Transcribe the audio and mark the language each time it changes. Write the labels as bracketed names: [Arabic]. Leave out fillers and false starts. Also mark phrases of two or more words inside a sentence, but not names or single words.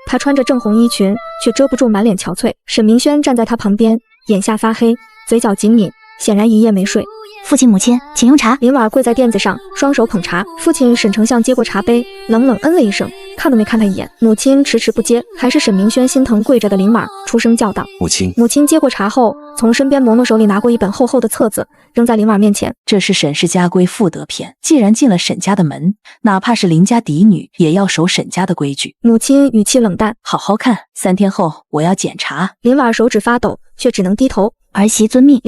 [Chinese] 她穿着正紅衣裙，卻遮不住滿臉憔悴。沈明軒站在她旁邊，眼下發黑，嘴角緊抿，顯然一夜沒睡。父親母親，請用茶。林婉跪在墊子上，雙手捧茶。父親沈丞相接過茶杯，冷冷嗯了一聲，看都沒看他一眼。母親遲遲不接，還是沈明軒心疼跪着的林婉，出聲叫道： 母親。母親接過茶後，從身邊嬷嬷手裡拿過一本厚厚的冊子，扔在林婉面前。這是沈氏家規婦德篇，既然進了沈家的門，哪怕是林家嫡女，也要守沈家的規矩。母親語氣冷淡，好好看，3天後我要檢查。林婉手指發抖，卻只能低頭。兒媳遵命。